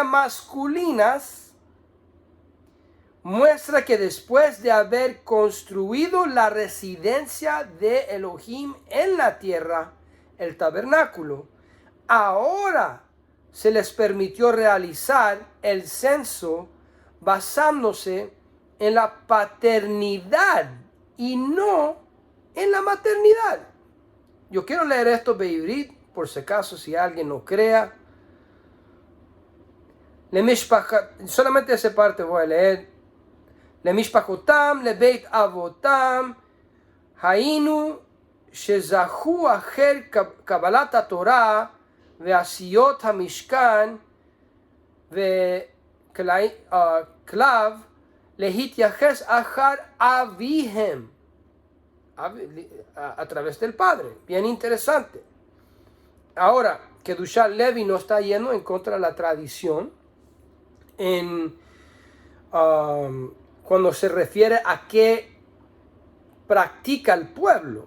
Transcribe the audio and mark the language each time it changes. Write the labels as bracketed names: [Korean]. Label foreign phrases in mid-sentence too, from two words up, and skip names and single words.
[Spanish] masculinas, muestra que después de haber construido la residencia de Elohim en la tierra, el tabernáculo, ahora se les permitió realizar el censo basándose en la paternidad y no en la maternidad. Yo quiero leer esto beibrit, por si acaso, si alguien no crea. Solamente esa parte voy a leer. [Hebrew] למשפחותם, לבית אבותם, היינו, שזהו אחר קבלת התורה, ועשיית המשכן, וכליו, להתייחס אחר אביהם, [Spanish] a través del padre. Bien interesante. Ahora, Kedushá Levi no está yendo en contra de la tradición cuando se refiere a qué practica el pueblo.